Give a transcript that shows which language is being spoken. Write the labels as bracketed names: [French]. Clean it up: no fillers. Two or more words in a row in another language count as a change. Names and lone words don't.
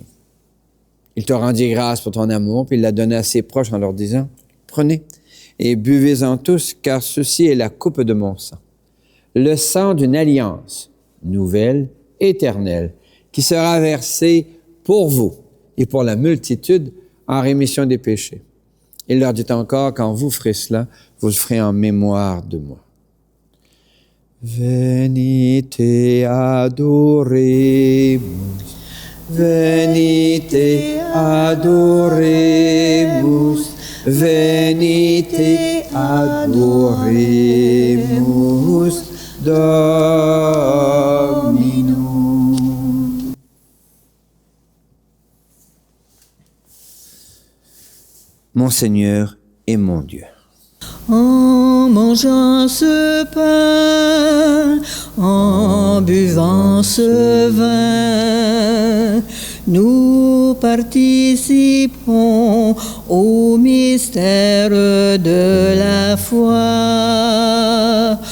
[French] Il te rendit grâce pour ton amour, puis il la donna à ses proches en leur disant, « Prenez et buvez-en tous, car ceci est la coupe de mon sang, le sang d'une alliance nouvelle, éternelle, qui sera versé pour vous et pour la multitude en rémission des péchés. » Il leur dit encore, quand vous ferez cela, vous le ferez en mémoire de moi. [Latin] Venite adoremus, venite adoremus, venite adoremus Dominum. [French] Mon Seigneur et mon Dieu. En mangeant ce pain, en buvant ce vin, nous participons au mystère de la foi.